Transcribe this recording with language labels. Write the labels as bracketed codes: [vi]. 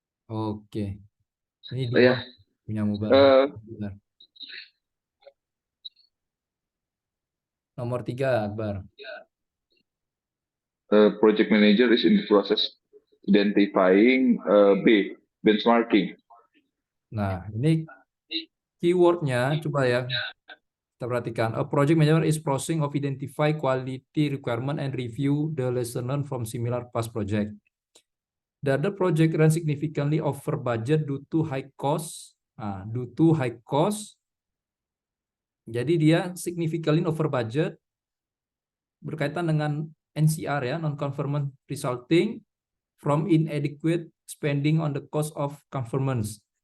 [id] Oke. Ini oh ya, 2 punya mobile. eh, Benar. Nomor 3 Akbar. [en] project manager is in the process identifying B, benchmarking. [id] Nah, ini keywordnya coba ya kita perhatikan. [en] A project manager is processing of identify quality requirement and review the lesson learned from similar past project. The other project ran significantly over budget due to high cost. [id] Nah, [en] due to high cost. [id] Jadi dia [en] significantly over budget [id] berkaitan dengan NCR ya, [en] non-conformance resulting from inadequate spending on the cost of conformance.